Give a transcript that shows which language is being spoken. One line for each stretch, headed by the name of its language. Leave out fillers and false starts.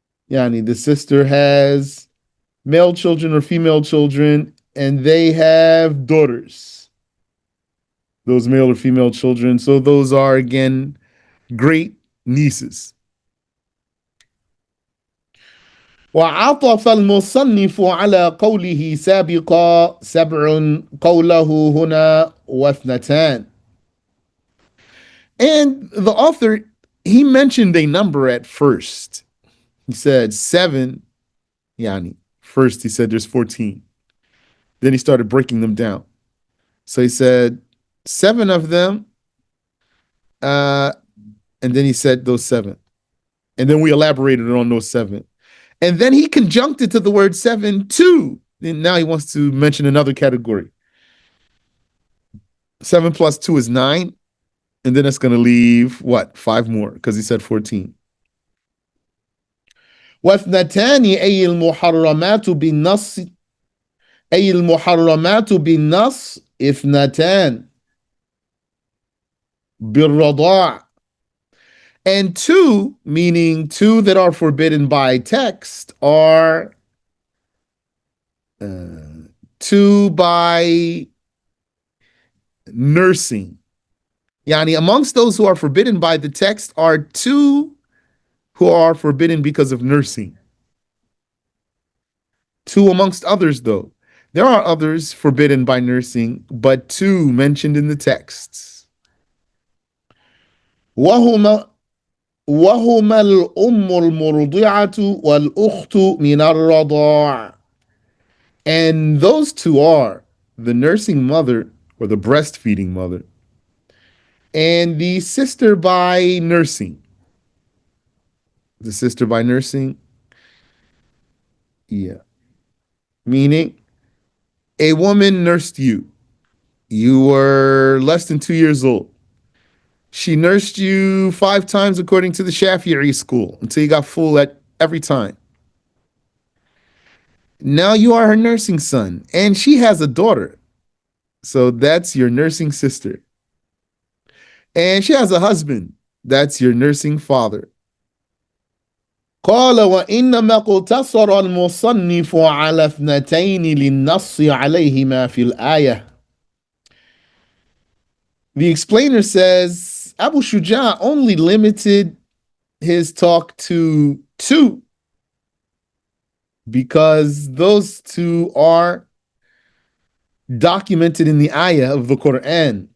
English: Yani the sister has male children or female children, and they have daughters, those male or female children. So those are, again, great nieces.
Arabic: وعطف المصنف على قوله سابقا سبع قوله هنا واثنتان.
English: And the author, he mentioned a number at first. He said 7, yani. First he said there's 14. Then he started breaking them down. So he said 7 of them, and then he said those 7. And then we elaborated on those 7. And then he conjuncted to the word 7 too. And now he wants to mention another category. 7 plus 2 is 9. And then it's going to leave, what, 5 more, because he said 14.
Arabic: واثنتان أي المحرمات بالنص, أي المحرمات بالنص اثنتان بالرضاع.
English: And 2, meaning 2 that are forbidden by text, are 2 by nursing. Yani amongst those who are forbidden by the text are 2 who are forbidden because of nursing. 2 amongst others, though. There are others forbidden by nursing, but 2 mentioned in the texts.
Arabic: وهما الأم المرضعة والأخت من الرضاع.
English: And those 2 are the nursing mother, or the breastfeeding mother, and the sister by nursing. The sister by nursing, yeah. Meaning, a woman nursed you. You were less than 2 years old. She nursed you 5 times according to the Shafi'i school until you got full at every time. Now you are her nursing son, and she has a daughter. So that's your nursing sister. And she has a husband. That's your nursing father.
Arabic: قال وإنما اقتصر المصنف على اثنتين للنص عليهما في الآية.
English: The explainer says Abu Shuja only limited his talk to 2 because those 2 are documented in the ayah of the Quran.